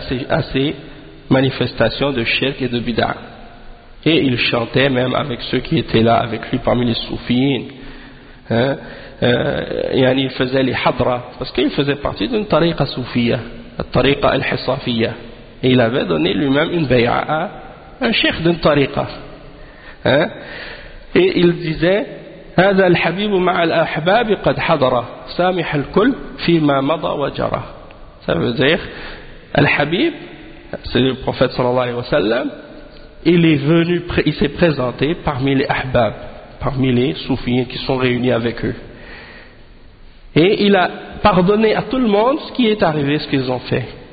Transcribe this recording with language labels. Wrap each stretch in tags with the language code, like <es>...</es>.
<fr>à ces manifestations de shirk et de bid'ah, et il chantait même avec ceux qui étaient là avec lui parmi les soufis, hein, il faisait les hadra parce qu'il faisait partie d'une tariqa soufia, la tariqa al-hisafiyya, et il avait donné lui-même une bay'a, un cheikh d'une tariqa, hein? Et il disait:</fr> <ar>هذا الحبيب مع الأحباب قد حضر سامح الكل فيما مضى وجرى.</ar> <fr>Ça veut dire الحبيب, c'est le prophète</fr> <ar>sallallahu alayhi wa sallam,</ar> <fr>il est venu, il s'est présenté parmi les ahbab, parmi les soufis qui sont réunis avec eux, et il a pardonné à tout le monde ce qui est arrivé, ce qu'ils ont fait.</fr>